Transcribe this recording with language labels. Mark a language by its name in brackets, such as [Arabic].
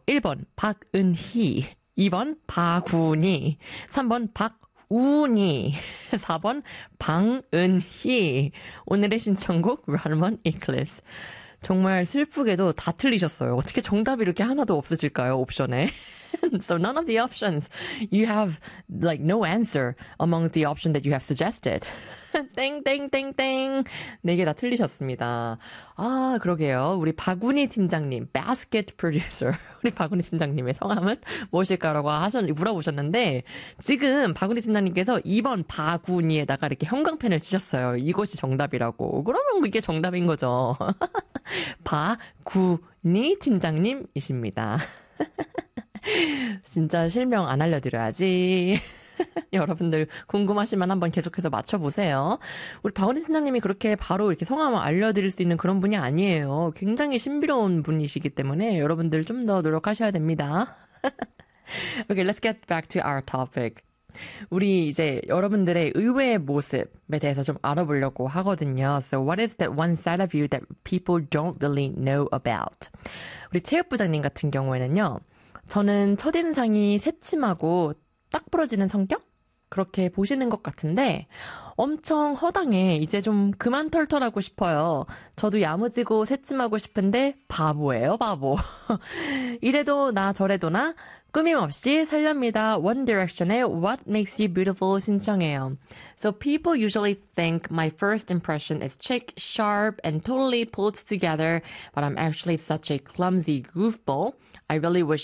[Korean] 1번 박은희, 2번 박운희, 3번 박운희, 4번 방은희. 오늘의 신청곡 Ramon Eclipse. 정말 슬프게도 다 틀리셨어요. 어떻게 정답이 이렇게 하나도 없으실까요? 옵션에. [English] So none of the options. You have like no answer among the option that you have suggested. [Korean] 땡땡땡땡. 네 개 다 틀리셨습니다. 아, 그러게요. 우리 박운희 팀장님, basket producer. 우리 박운희 팀장님의 성함은 무엇일까라고 물어보셨는데 지금 박운희 팀장님께서 2번 박운희에다가 이렇게 형광펜을 치셨어요. 이것이 정답이라고. 그러면 이게 정답인 거죠. 박운희 팀장님이십니다. 진짜 실명 안 알려드려야지. 여러분들 궁금하시면 한번 계속해서 맞춰보세요. 우리 박은희 팀장님이 그렇게 바로 이렇게 성함을 알려드릴 수 있는 그런 분이 아니에요. 굉장히 신비로운 분이시기 때문에 여러분들 좀 더 노력하셔야 됩니다. [English] Okay, let's get back to our topic. [Korean] 우리 이제 여러분들의 의외의 모습에 대해서 좀 알아보려고 하거든요. [English] So what is that one side of you that people don't really know about? [Korean] 우리 체육부장님 같은 경우에는요. 저는 첫인상이 새침하고 딱 부러지는 성격? 그렇게 보시는 것 같은데 엄청 허당해. 이제 좀 그만 털털하고 싶어요. 저도 야무지고 새침하고 싶은데 바보예요, 바보. 이래도 나 저래도 나 꾸밈없이 살렵니다. One Direction의 What Makes You Beautiful 신청해요. [English] So people usually think my first impression is chic, sharp, and totally pulled together, but I'm actually such a clumsy goofball. I really wish